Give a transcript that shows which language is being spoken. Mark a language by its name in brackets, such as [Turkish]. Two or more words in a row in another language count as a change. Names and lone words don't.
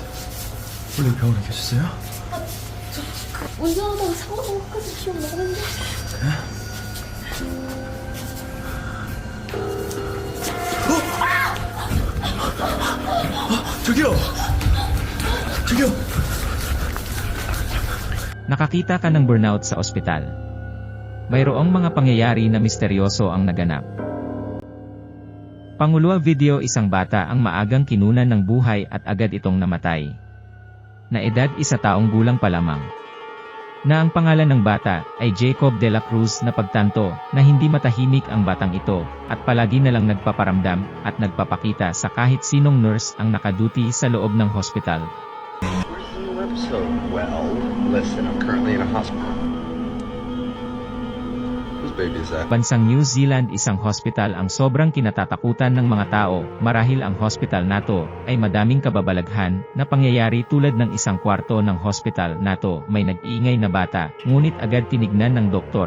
[Korean] 원래 병원에 계셨어요? 운전하다가 사고 난 것까지 기억나는데. 저기요! 저기요! [Filipino] Nakakita ka ng burnout sa ospital. Mayroong mga pangyayari na misteryoso ang naganap. Panguluwa video, isang bata ang maagang kinunan ng buhay at agad itong namatay. Na edad 1 taong gulang pa lamang. Na ang pangalan ng bata ay Jacob de la Cruz, na pagtanto na hindi matahimik ang batang ito at palagi na lang nagpaparamdam at nagpapakita sa kahit sinong nurse ang nakaduty sa loob ng hospital. [English] Where's the new episode? Well, listen, I'm currently in a hospital. Whose baby is that? [Filipino] Bansang New Zealand, isang hospital ang sobrang kinatatakutan ng mga tao marahil ang hospital nato ay madaming kababalaghan na pangyayari tulad ng isang kwarto ng hospital nato may nag-iingay na bata, ngunit agad tinignan ng doktor.